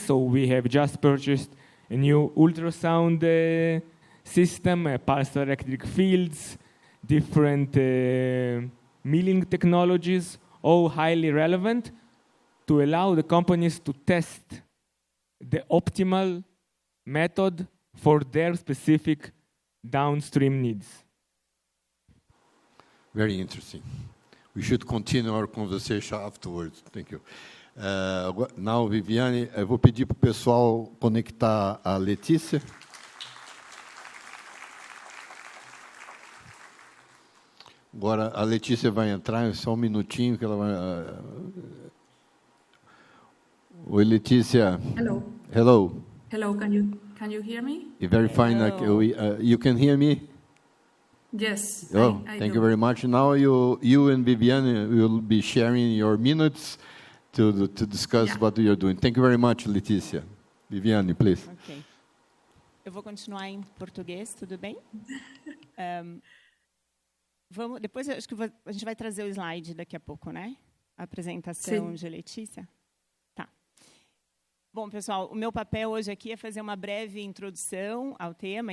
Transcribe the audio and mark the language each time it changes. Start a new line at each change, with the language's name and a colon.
English: So we have just purchased a new ultrasound system, pulsed electric fields, different milling technologies, all highly relevant to allow the companies to test the optimal method for their specific downstream needs. Very interesting. We should continue our conversation afterwards. Thank you.
Portuguese: Now, Viviane, eu vou pedir para o pessoal conectar a Letícia. Agora, a Letícia vai entrar, só um minutinho que ela vai... Oi, Letícia.
English: Hello. Hello. Hello, can you hear me? Very fine. You can hear me? Yes. Oh, I thank do. you very much. Now you and Viviane will be sharing your minutes to discuss what you're doing. Thank you very much, Letícia. Viviane, please. Ok.
Portuguese: Eu vou continuar em português, tudo bem? Depois acho que a gente vai trazer o slide daqui a pouco, né? A apresentação de Letícia. Tá. Bom, pessoal, o meu papel hoje aqui é fazer uma breve introdução ao tema.